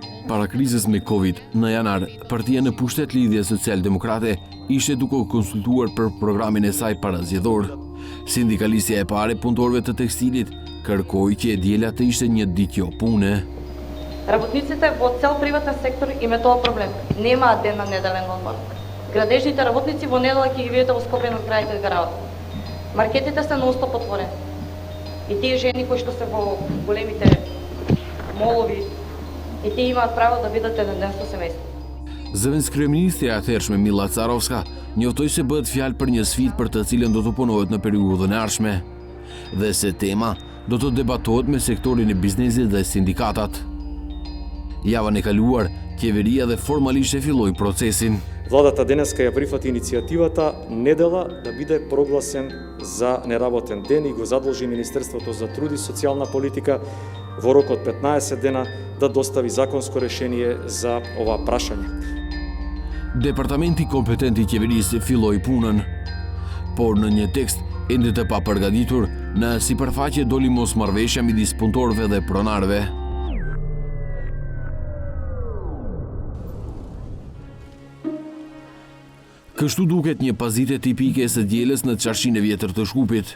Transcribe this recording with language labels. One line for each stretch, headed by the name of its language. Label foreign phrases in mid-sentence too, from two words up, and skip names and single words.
Albanian: Para krizës me Covid, në janar, partia në pushtet Lidhja Social-Demokrate ishte duke u konsultuar për programin e saj parazgjedhor. Sindikalistja e pare punëtorëve të tekstilit kërkoi që e diela të ishte një ditë jo pune.
Macedonian: Работниците во цел приватен сектор им е тоа проблем. Немаат ден на неделен одмор. Градежните работници во недела ќе ги видите во Скопје на крајите да работат. Маркетите се нон-стоп отворени. И тие жени кои што се во големите молови, и тие имаат право да видат еден ден со семејство.
Albanian: Zëvendës kryeministja e atëhershme Milla Carovska njoftoi se bëhet fjalë për një sfidë për të cilën do të punohet në periudhën e ardhshme dhe se tema do të debatohet me sektorin e biznesit dhe sindikatat. Javën e kaluar, qeveria dhe formalisht e filloi procesin.
Macedonian: Владата денеска ја прифати иницијативата недела да биде прогласен за неработен ден и го задолжи Министерството за труд и социјална политика во рок од 15 дена да достави законско решение за ова прашање.
Albanian: Departamenti kompetent i qeverisë filloi punën, por në një tekst ende të papërgatitur, në sipërfaqe doli mosmarrveshja midis punëtorëve dhe pronarëve. Kështu duket një pazite tipike së dielës në çarshinë e vjetër të Shkupit.